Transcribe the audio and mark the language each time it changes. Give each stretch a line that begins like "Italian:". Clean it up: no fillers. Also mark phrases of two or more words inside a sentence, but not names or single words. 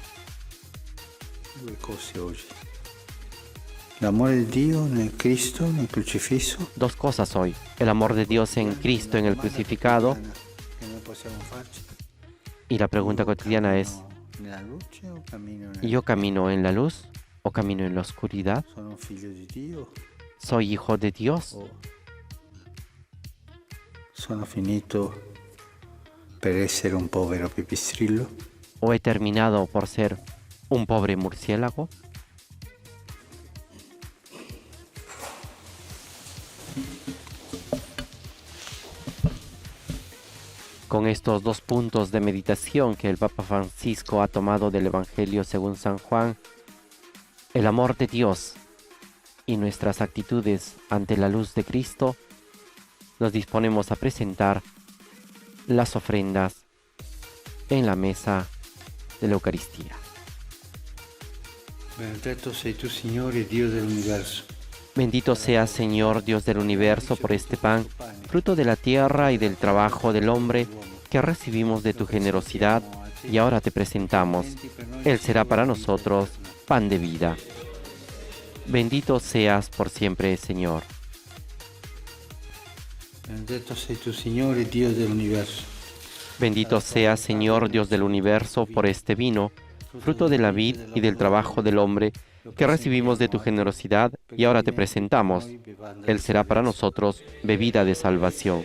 Spanish: Dos cosas hoy: el amor de Dios en Cristo, en el crucificado. Y la pregunta cotidiana es: ¿yo camino en la luz o camino en la oscuridad?
Italian: Sono un figlio di Dio
Spanish: ¿Soy hijo de Dios
Italian: o sono finito per essere un povero pipistrello?
Spanish: o he terminado por ser un pobre murciélago? Con estos dos puntos de meditación que el Papa Francisco ha tomado del Evangelio según San Juan, el amor de Dios y nuestras actitudes ante la luz de Cristo, nos disponemos a presentar las ofrendas en la mesa de la Eucaristía.
Italian: Benedetto sei tu, Signore, Dio dell'universo.
Spanish: Bendito seas, Señor, Dios del universo, por este pan, fruto de la tierra y del trabajo del hombre, que recibimos de tu generosidad y ahora te presentamos. Él será para nosotros pan de vida. Bendito seas por siempre, Señor.
Italian: Benedetto sei tu, Signore, Dio dell'universo.
Spanish: Bendito seas, Señor, Dios del universo, por este vino, fruto de la vid y del trabajo del hombre, que recibimos de tu generosidad y ahora te presentamos. Él será para nosotros bebida de salvación.